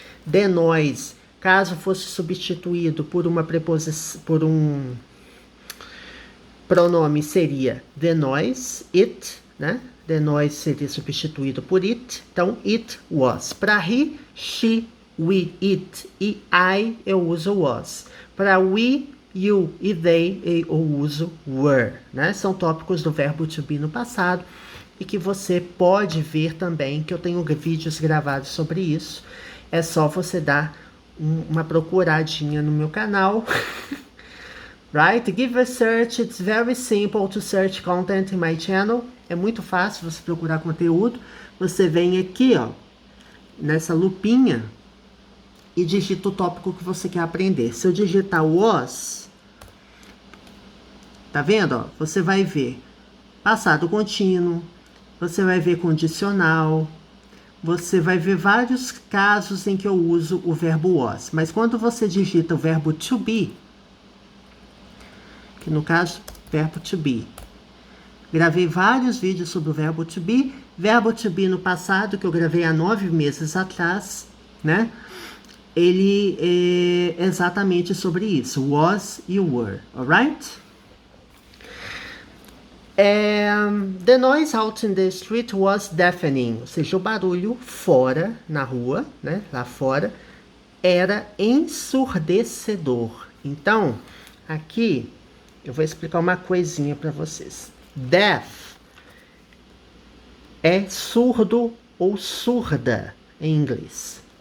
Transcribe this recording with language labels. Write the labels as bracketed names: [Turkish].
[Portuguese] The noise, caso fosse substituído por uma preposição, por um pronome, seria the noise, it, né? The noise seria substituído por it, então it was. Para he, she, we, it e I eu uso was. Para we, you e they eu uso were, né? São tópicos do verbo to be no passado e que você pode ver também, que eu tenho vídeos gravados sobre isso. É só você dar uma procuradinha no meu canal. [English] Right? Give a search. It's very simple to search content in my channel. [Portuguese] É muito fácil você procurar conteúdo. Você vem aqui, ó, nessa lupinha e digita o tópico que você quer aprender. Se eu digitar was, tá vendo? Ó, você vai ver passado contínuo, você vai ver condicional, você vai ver vários casos em que eu uso o verbo was. Mas quando você digita o verbo to be, que no caso, verbo to be. Gravei vários vídeos sobre o verbo to be no passado, que eu gravei há 9 meses atrás, né? Ele é exatamente sobre isso. Was e were, alright? [English] The noise out in the street was deafening. [Portuguese] Ou seja, o barulho fora, na rua, né? Lá fora, era ensurdecedor. Então, aqui, eu vou explicar uma coisinha para vocês. Deaf é surdo ou surda em inglês.